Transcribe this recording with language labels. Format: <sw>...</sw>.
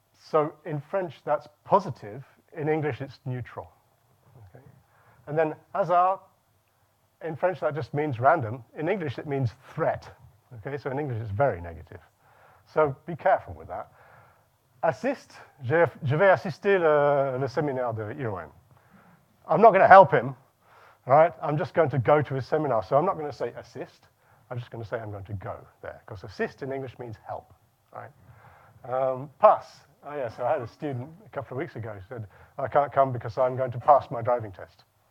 <en>So in French, that's positive. In English, it's neutral. Okay? And then hasard, in French, that just means random. In English, it means threat. Okay? So in English, it's very negative. So be careful with that.</en> <fr>Assist, je vais assister le séminaire de IOM.</fr> <en>I'm not going to help him, all right? I'm just going to go to his seminar. So I'm not going to say assist. I'm just going to say I'm going to go there because assist in English means help, right? Pass. Oh, yeah, so I had a student a couple of weeks ago who said, I can't come because I'm going to pass my driving test.</en>